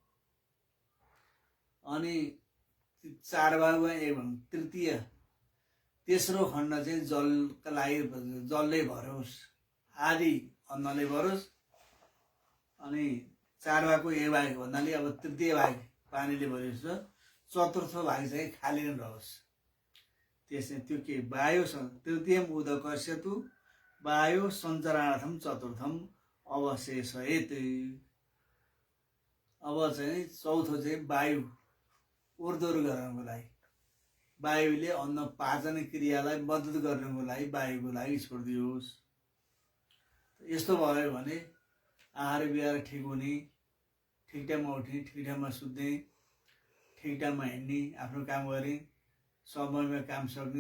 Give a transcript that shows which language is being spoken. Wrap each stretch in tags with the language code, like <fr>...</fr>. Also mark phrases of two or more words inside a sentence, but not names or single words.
<ne>अनि 4 भागमा 1 भाग, तृतीय तेस्रो खण्ड चाहिँ जलका लागि जलले भरोस्, आधी अन्नले भरोस्। अनि 4 भागको 1 भाग भन्नाले अब तृतीय भाग पानीले भरियोस् र चतुर्थ भाग चाहिँ खाली नै रहोस्। त्यसै त्यो के</ne> <sa>वायु तृतीयम उदकस्य तु वायु सञ्चरणार्थम चतुर्थम अवशेषयेत।</sa> <ne>अब चाहिँ चौथो चाहिँ वायु ऊर्ध्वर गर्नको लागि, वायुले अन्न पाचन क्रियालाई मद्दत गर्नको लागि वायुको लागि छोडिदियोस्। यस्तो भयो भने आहार विहार ठिक हुने, ठिक टाइममा उठ्ने, ठिक टाइममा सुत्ने, ठिक टाइममा हिँड्ने, आफ्नो काम गर्ने, समयमा काम सक्ने।</ne>